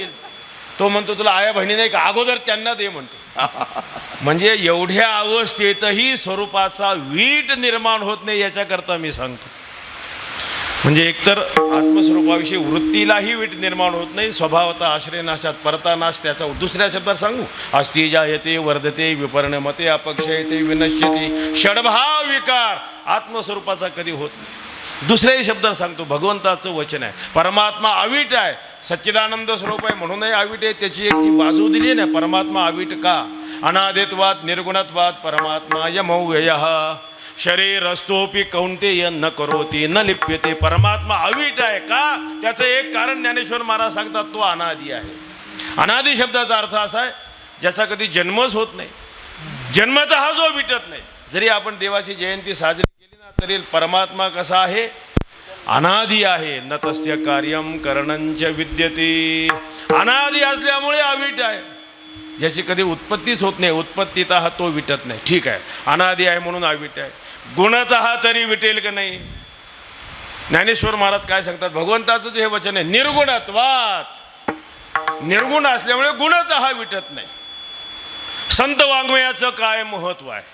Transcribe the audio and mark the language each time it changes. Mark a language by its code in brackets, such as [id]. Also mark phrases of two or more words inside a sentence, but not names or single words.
[mr] तो म्हणतो तुला आया बहिणी नाही का अगोदर त्यांना दे म्हणतो. म्हणजे एवढ्या अवस्थेतही स्वरूपाचा वीट निर्माण होत नाही याच्याकरता मी सांगतो. म्हणजे एकतर आत्मस्वरूपाविषयी वृत्तीलाही वीट निर्माण होत नाही. [sa] स्वभावता आश्रयनाशात परतानाश. [mr] त्याचा दुसऱ्या शब्दात सांगू [sa] अस्ति जायते वर्धते विपर्णमते अपक्षयते विनश्यते षडभाव विकार [mr] आत्मस्वरूपाचा कधी होत नाही. दुसऱ्याही शब्दात सांगतो भगवंताचं वचन आहे परमात्मा अवीट आहे सच्चिदानंद स्वरूप आहे म्हणूनही अवीट आहे. त्याची एक जी बाजू दिली ना परमात्मा अवीट का [sa] अनादित्वाद निर्गुणत्वाद परमात्मा यमव्ययः शरीरस्तोपि कौंतेय न करोती न लिप्यते. [mr] परमात्मा अवीट आहे का त्याचं एक कारण ज्ञानेश्वर महाराज सांगतात तो अनादि आहे. अनादि शब्दाचा अर्थ असा आहे ज्याचा कधी जन्मच होत नाही. जन्मतः जो विटत नाही. जरी आपण देवाची जयंती साजरी केली ना तरी परमात्मा कसा आहे अनादि आहे. [sa] न तस्य कार्यम करणंच विद्यते. [mr] अनादि असल्यामुळे अवीट आहे. ज्याची कधी उत्पत्तीच होत नाही उत्पत्तीतः तो विटत नाही. ठीक आहे अनादि आहे म्हणून अवीट आहे. गुणतः तरी विटेल का नाही. ज्ञानेश्वर महाराज काय सांगतात भगवंताचं जे हे वचन आहे निर्गुणत्वात. निर्गुण असल्यामुळे गुणतः विटत नाही. संत वाङ्मयाचं काय महत्त्व आहे.